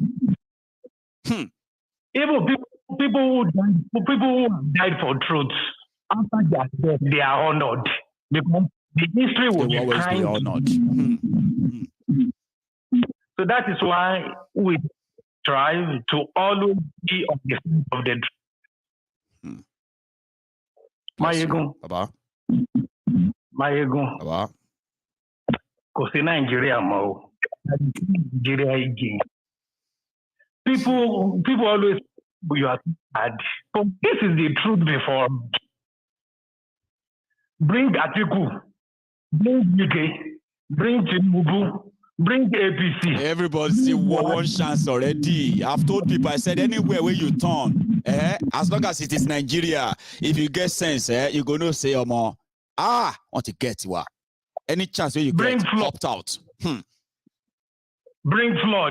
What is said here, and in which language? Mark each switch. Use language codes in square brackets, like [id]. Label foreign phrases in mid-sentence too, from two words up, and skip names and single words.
[en] Even people who died for truth, after their death, they are honored. because the history will They will be always be kind. honored. So that is why we strive to always be on the side of the truth. Maiyegun. Baba. Maiyegun. Baba. [yo] Kò sí Nigeria mọ́ o. [en] Nigeria again. People always say you are too bad. But this is the truth before. Bring Atiku, bring Wike, bring Tinubu, bring APC. Everybody see one chance already. I've told people, I said anywhere where you turn, as long as it is Nigeria, if you get sense, you're going to say, want to get you. Any chance where you get opt out. Bring flood.